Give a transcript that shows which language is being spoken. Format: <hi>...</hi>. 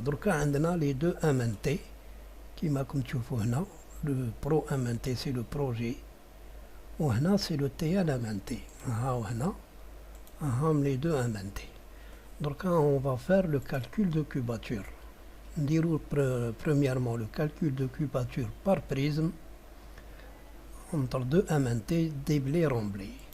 <ar>دركا عندنا</ar> <fr>les deux</fr> <ar>امانتي كيما راكم تشوفوا هنا.</ar> <fr>le pro امانتي c'est le projet.</fr> <ar>وهنا</ar> <fr>c'est le</fr> <ar>تيان امانتي. هاو هنا هاهم</ar> <fr>les deux</fr> <ar>امانتي. دركا</ar> <fr>on va faire le calcul de cubature.</fr> <ar>نديرو</ar> <fr>premièrement le calcul de cubature par prisme entre deux امانتي déblé remblé.</fr>